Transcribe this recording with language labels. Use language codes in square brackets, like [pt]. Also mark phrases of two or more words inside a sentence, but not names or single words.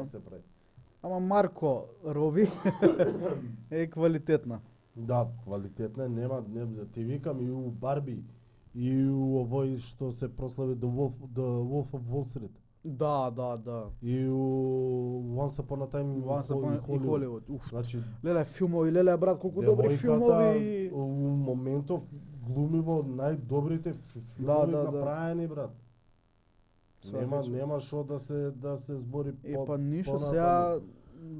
[mk] да се прави. Ама Марко Роби е квалитетна. Да, квалитетна е, нема, не, ти викам и у Барби и у овој што се прослави The Wolf of Wall Street. Да, да, да. И у Once Upon a Time in Once Upon a Hollywood. Уф, Значи, леле филмови, леле брат, колку добри девојката филмови. у моментов глуми во најдобрите Да, филмови да, да. направени брат. Свака Нема чест. нема што да се збори Е па ништо понатаму. сега